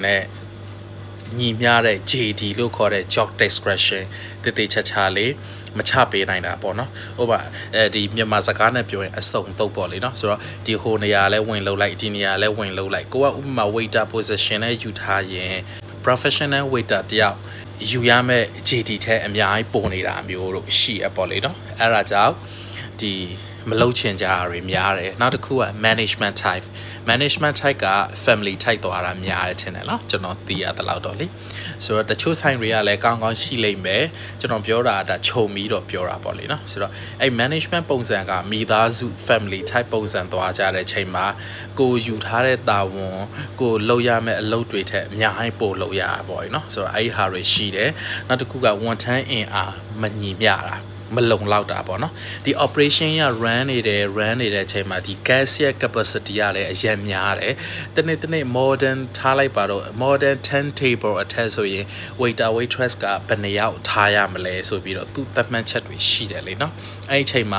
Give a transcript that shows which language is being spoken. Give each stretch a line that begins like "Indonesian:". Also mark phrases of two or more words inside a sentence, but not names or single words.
Burmese: နဲ့ညီမျှတဲ့ JD လို့ခေါ်တဲ့
English: job description
Burmese: တေချာလေးမချပေးနိုင်တာပေါ့နော်ဥပမာဒီမြန်မာစကားနဲ့ပြောရင်အစုံတုပ်ပေါ့လေနော်ဆိုတော့ဒီဟိုနေရာလဲဝင်လုပ်လိုက်ဒီနေရာလဲဝင်လုပ်လိုက်ကိုကဥပမာ
English: waiter position
Burmese: နဲ့ယူထားရင်
English: professional waiter
Burmese: တယောက်ယူရမဲ့ JD ထဲအများကြီးပုံနေတာမျိုးတို့ရှိရပေါ့လေနော်အဲ့ဒါကြောင့်ဒီ မလုပ်ချင်ကြရတွေများတယ်နောက်တစ်ခုက
English: management type type
Burmese: က
English: family type
Burmese: သွားတာများတယ်ထင်တယ်နော်ကျွန်တော်သိရတဲ့လောက်တော့လေဆိုတော့တချို့ဆိုင်တွေကလည်းကောင်းကောင်းရှိလိမ့်မယ်ကျွန်တော်ပြောတာဒါခြုံပြီးတော့ပြောတာပေါ့လေနော်ဆိုတော့အဲ့ management ပုံစံကမိသားစု
English: family type
Burmese: ပုံစံသွားကြတဲ့ချိန်မှာကိုယူထားတဲ့တာဝန်ကိုလုပ်ရမယ့်အလုပ်တွေထက်အများကြီးပို့လုပ်ရတာပေါ့လေနော်ဆိုတော့အဲ့ဟာတွေရှိ တယ်နောက်တစ်ခုကဝန်ထမ်းအင်အားမညီမျှတာမလုံလောက်တာပေါ့နော်ဒီ operation ရ run နေတဲ့အချိန်မှာဒီ gas ရဲ့ capacity ကလည်းအရင်များတယ်တနေ့ modern ထားလိုက်ပါတော့ modern 10 table အထက်ဆိုရင်
English: waiter waitress
Burmese: ကဘယ်နှယောက်ထားရမလဲဆိုပြီးတော့သူသတ်မှတ်ချက်တွေရှိတယ်လေနော်အဲ့ဒီအချိန်မှာ